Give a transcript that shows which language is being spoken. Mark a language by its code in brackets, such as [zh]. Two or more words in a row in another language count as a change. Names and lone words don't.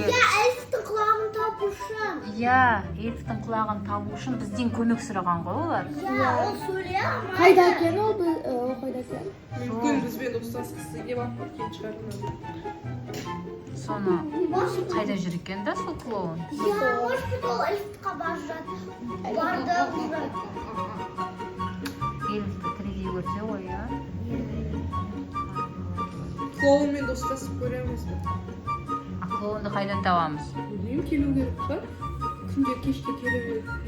[kk] Эльфтің құлағын табу үшін. Эльфтің құлағын табу үшін бізден көмек сұраған ғой олар. Ол сөйлей алмайды. Қайда екен ол? Қайда екен? Мүмкін бізбен достасқысы келіп алып кеткен шығар. Соны қайда жүр екен да сол клоун? [ru] Может быть, [kk] ол эльфтіға барды. Эльфті тірідей көрсе ғой, я? Клоунмен достасып көреміз бе? Клоунды қайдан табамыз? Білмеймін, келу керек шығар. Күнде кешке келу керек.